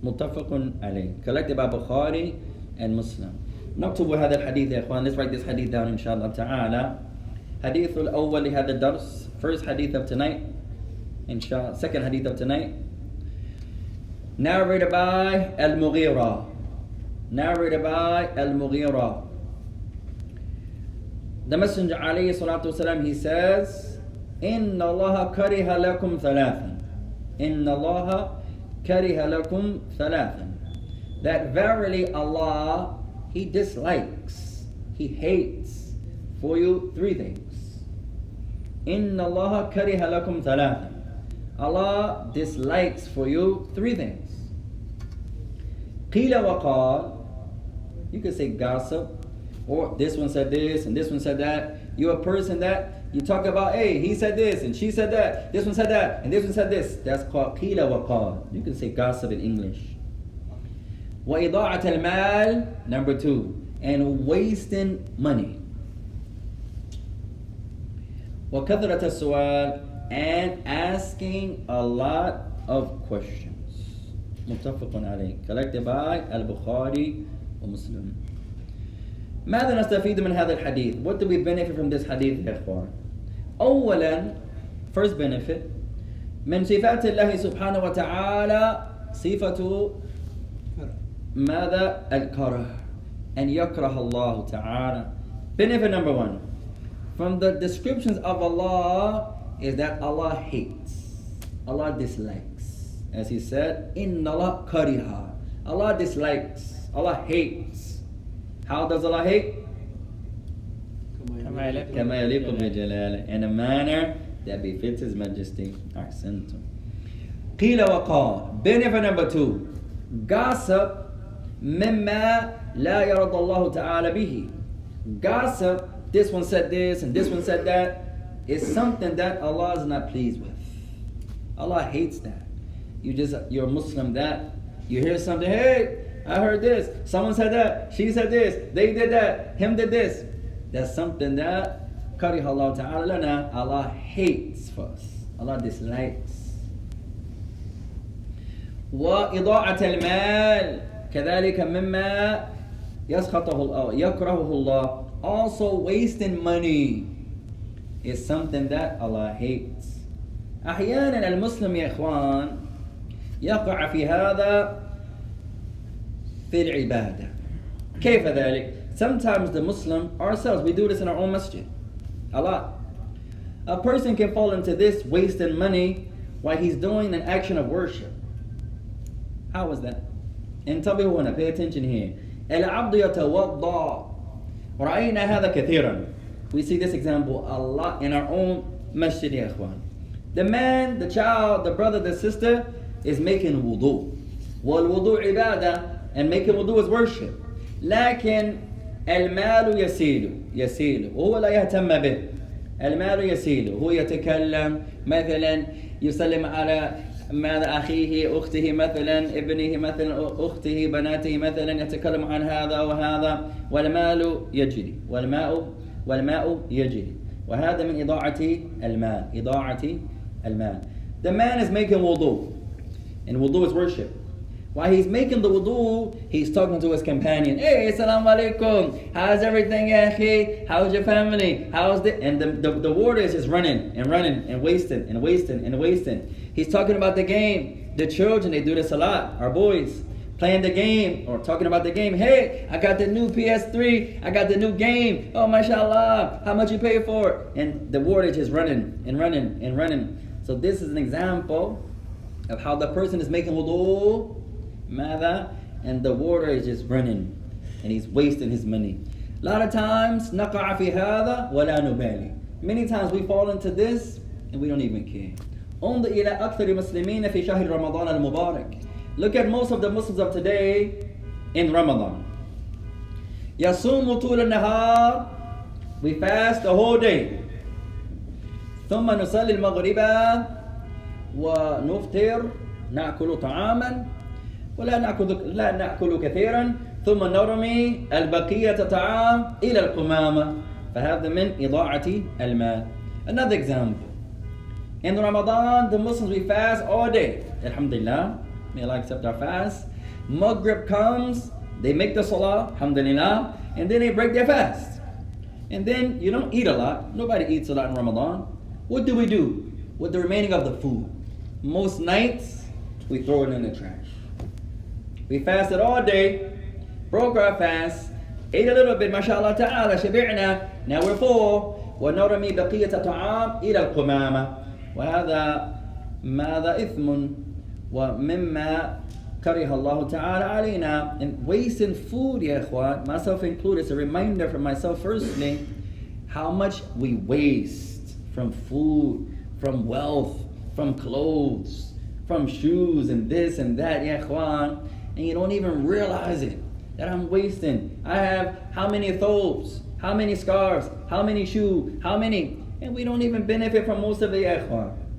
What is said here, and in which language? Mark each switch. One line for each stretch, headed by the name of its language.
Arabic: متفق عليه,
English: collected by Bukhari and Muslim.
Arabic: نكتب هذا الحديث يا إخوان.
English: Let's write this hadith down
Arabic: إن شاء الله تعالى. حديث الأول لهذا الدرس,
English: first hadith of tonight, inshallah, second hadith of tonight, narrated by Al-Mughira. Narrated by Al-Mughira. The Messenger
Arabic: عليه الصلاة والسلام,
English: he says,
Arabic: إن الله كره لكم ثلاثا. إن الله كره لكم ثلاثا.
English: That verily Allah, He dislikes, He hates for you three things.
Arabic: إن الله كره لكم ثلاثا.
English: Allah dislikes for you three things.
Arabic: قيل وقال,
English: you could say gossip, or this one said this and this one said that. You're a person that you talk about, hey, he said this and she said that, this one said that and this one said this. That's called
Arabic: قيل وقال.
English: You can say gossip in English.
Arabic: وإضاعة المال,
English: number two, and wasting money.
Arabic: وكثرة السؤال,
English: and asking a lot of questions.
Arabic: متفق عليه,
English: collected by Al-Bukhari ومسلم.
Arabic: ماذا نستفيد من هذا الحديث?
English: What do we benefit from this hadith
Arabic: يا إخوان? أولا,
English: first benefit,
Arabic: من صفات الله سبحانه وتعالى صفة ماذا؟ الكره. أن يكره الله تعالى.
English: Benefit number one, from the descriptions of Allah, is that Allah hates, Allah dislikes. As He said,
Arabic: إِنَّ اللَّهَ كَرِهَ.
English: Allah dislikes, Allah hates. How does Allah hate?
Arabic: كما يليق بجلاله,
English: in a manner that befits His Majesty.
Arabic: أحسنتم. قيل وقال.
English: Benefit number two, gossip
Arabic: مما لا يرضى الله تعالى به.
English: Gossip, this one said this and this one said that, is something that Allah is not pleased with. Allah hates that. You're a Muslim that you hear something, hey, I heard this, someone said that, she said this, they did that, him did this. That's something that
Arabic: كره الله تعالى لنا,
English: Allah hates for us. Allah dislikes.
Arabic: وإضاعة المال كذلك مما يسخطه يكرهه الله.
English: Also, wasting money is something that Allah hates.
Arabic: أحيانا المسلم يا إخوان يقع في هذا في العبادة. كيف ذلك?
English: Sometimes the Muslim, ourselves, we do this in our own masjid a lot. A person can fall into this, wasting money while he's doing an action of worship. How is that?
Arabic: انتبهوا هنا,
English: pay attention here.
Arabic: العبد يتوضأ. رأينا هذا كثيرا.
English: We see this example a lot in our own masjid
Arabic: يا إخوان.
English: The man, the child, the brother, the sister is making wudu.
Arabic: والوضوء عبادة,
English: and making wudu is worship.
Arabic: لكن المال يسيل وهو لا يهتم به. المال يسيل, هو يتكلم مثلا, يسلم على ماذا أخيه أخته مثلا, ابنه مثلا, أخته بناته مثلا, يتكلم عن هذا وهذا, والمال يجري, والماء يجري. وهذا من إضاعة المال. إضاعة المال.
English: The man is making wudu, and wudu is worship. While he's making the wudu, he's talking to his companion. Hey, assalamu alaikum. How's everything, akhi? How's your family? How's the... And the water is just running and running and wasting and wasting and wasting. He's talking about the game. The children, they do this a lot. Our boys playing the game or talking about the game. Hey, I got the new PS3. I got the new game. Oh, mashallah. How much you pay for it? And the water is just running and running and running. So this is an example of how the person is making wudu. Mada, and the water is just running and he's wasting his money. A lot of times
Arabic: نقع في هذا ولا نبالي.
English: Many times we fall into this and we don't even care.
Arabic: انظر إلى أكثر المسلمين في شهر رمضان المبارك.
English: Look at most of the Muslims of today in Ramadan.
Arabic: يصوم طول النهار.
English: We fast the whole day.
Arabic: ثم نصلي المغرب ونفطر نأكل طعاما ولا نأكل كثيرا ثم نرمي البقية طعام إلى القمامة فهذا من إضاعة المال.
English: Another example. In Ramadan, the Muslims, we fast all day. Alhamdulillah. May Allah accept our fast. Maghrib comes, they make the salah, alhamdulillah, and then they break their fast. And then you don't eat a lot. Nobody eats a lot in Ramadan. What do we do with the remaining of the food? Most nights, we throw it in the trash. We fasted all day, broke our fast, ate a little bit, mashallah ta'ala,
Arabic: شبعنا,
English: now we're full.
Arabic: ونرمي بقية طعام إلى القمامة. وهذا ماذا إثم ومما كره الله تعالى علينا.
English: And wasting food, ya ikhwan, myself included, it's a reminder for myself firstly, how much we waste from food, from wealth, from clothes, from shoes and this and that, ya ikhwan. And you don't even realize it, that I'm wasting. I have how many thobes, how many scarves, how many shoes, how many, and we don't even benefit from most of it, ya ikhwan.